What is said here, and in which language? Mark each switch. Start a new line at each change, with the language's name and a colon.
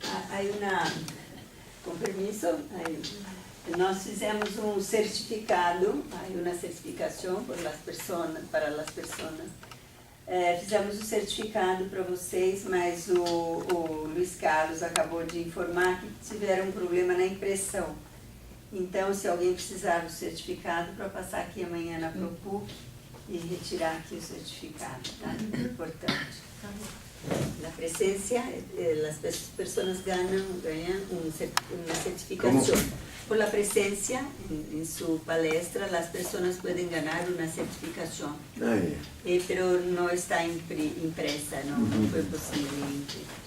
Spanish: Hay con permiso,
Portuguese: nós fizemos certificado,
Spanish: hay una certificación para las personas.
Portuguese: Fizemos certificado para vocês, mas o Luiz Carlos acabou de informar que tiveram um problema na impressão. Então, se alguém precisar do certificado, para passar aqui amanhã na ProPuc e retirar aqui o certificado, tá? É importante.
Spanish: La presencia, las personas ganan una certificación. ¿Cómo? Por la presencia en su palestra, las personas pueden ganar una certificación. Pero no está impresa, no fue posible imprimir.